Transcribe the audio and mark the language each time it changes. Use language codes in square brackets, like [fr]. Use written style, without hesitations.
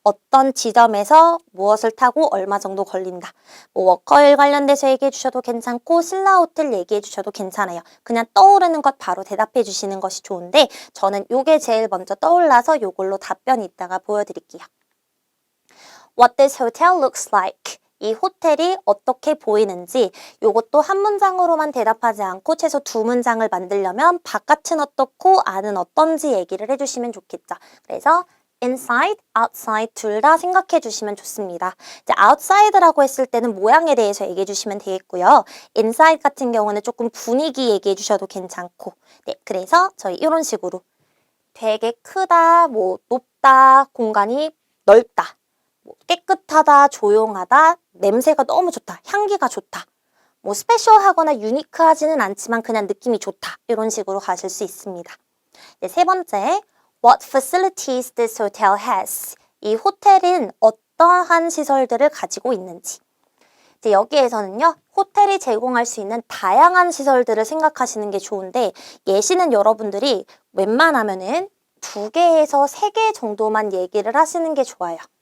[ko] 어떤 지점에서 무엇을 타고 얼마 정도 걸린다. 뭐 워커힐 관련돼서 얘기해 주셔도 괜찮고 신라 호텔 얘기해 주셔도 괜찮아요. 그냥 떠오르는 것 바로 대답해 주시는 것이 좋은데 저는 요게 제일 먼저 떠올라서 요걸로 답변 이따가 보여드릴게요. [en] What this hotel looks like. [ko] 이 호텔이 어떻게 보이는지 요것도 한 문장으로만 대답하지 않고 최소 2문장을 만들려면 바깥은 어떻고 안은 어떤지 얘기를 해주시면 좋겠죠. 그래서 inside, outside 둘 다 생각해 주시면 좋습니다. 이제 outside라고 했을 때는 모양에 대해서 얘기해 주시면 되겠고요. inside 같은 경우는 조금 분위기 얘기해 주셔도 괜찮고, 네, 그래서 저희 이런 식으로 되게 크다, 뭐 높다, 공간이 넓다, 뭐 깨끗하다, 조용하다, 냄새가 너무 좋다, 향기가 좋다. 뭐 스페셜하거나 유니크하지는 않지만 그냥 느낌이 좋다. 이런 식으로 가실 수 있습니다. 네, 세 번째, [en] What facilities this hotel has? [ko] 이 호텔은 어떠한 시설들을 가지고 있는지. 이제 여기에서는요, 호텔이 제공할 수 있는 다양한 시설들을 생각하시는 게 좋은데, 예시는 여러분들이 웬만하면은 2개에서 3개 정도만 얘기를 하시는 게 좋아요.